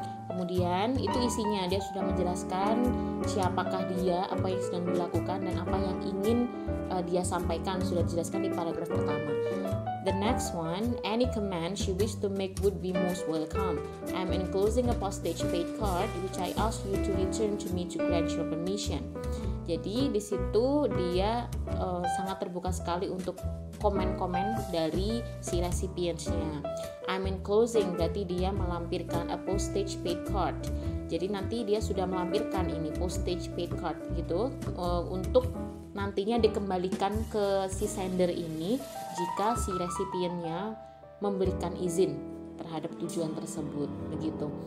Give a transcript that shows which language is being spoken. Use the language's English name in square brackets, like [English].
[Indonesian] Kemudian itu isinya, dia sudah menjelaskan siapakah dia, apa yang sedang dilakukan dan apa yang ingin dia sampaikan, sudah dijelaskan di paragraf pertama. [English] The next one, any command you wish to make would be most welcome. I'm enclosing a postage paid card which I ask you to return to me to grant your permission. [Indonesian] Jadi di situ dia sangat terbuka sekali untuk komen-komen dari si recipients-nya. [English] I'm enclosing [Indonesian] berarti dia melampirkan [English] a postage paid card. [Indonesian] Jadi nanti dia sudah melampirkan ini postage paid card gitu untuk nantinya dikembalikan ke si sender ini jika si recipientnya memberikan izin terhadap tujuan tersebut begitu.